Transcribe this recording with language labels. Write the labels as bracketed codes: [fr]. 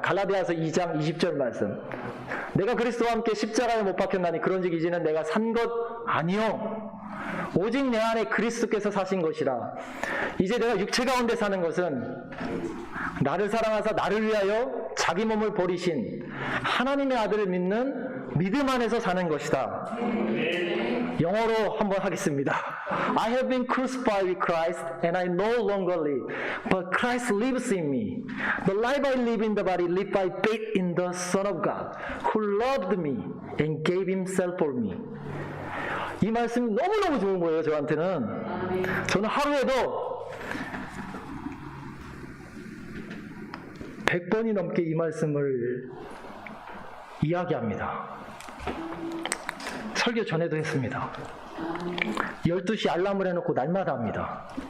[ko] 갈라디아서 2장 20절 말씀. 내가 그리스도와 함께 십자가에 못 박혔나니 그런즉 이제는 내가 산 것 아니요 오직 내 안에 그리스도께서 사신 것이라. 이제 내가 육체 가운데 사는 것은 나를 사랑하사 나를 위하여 자기 몸을 버리신 하나님의 아들을 믿는 믿음 안에서 사는 것이다. 영어로 한번 하겠습니다. [en] I have been crucified with Christ and I no longer live, but Christ lives in me. The life I live in the body, live by faith in the Son of God, who loved me and gave himself for me. [ko] 이 말씀이 너무너무 좋은 거예요, 저한테는. 저는 하루에도 100번이 넘게 이 말씀을 이야기합니다. 설교 전에도 했습니다. 12시 알람을 해놓고 날마다 합니다.